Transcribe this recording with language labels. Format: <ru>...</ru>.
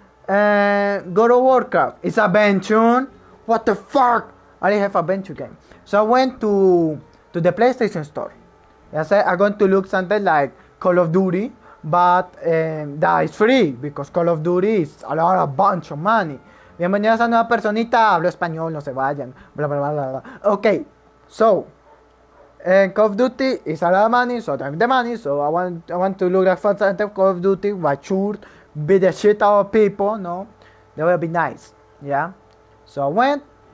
<en>God of Warcraft, it's adventure. What the fuck? I have adventure game. So I went to the PlayStation Store. I said I'm going to look something like Call of Duty, but that is free because Call of Duty is a bunch of money.</en> <es>Bienvenidos a nueva personita. Hablo español, no se vayan. Bla bla bla bla.</es> <en>Okay, so Call of Duty is a lot of money, so I have the money. So I want to look at something Call of Duty, mature, beat the shit out of people. No, that will be nice. Yeah. So I went.</en>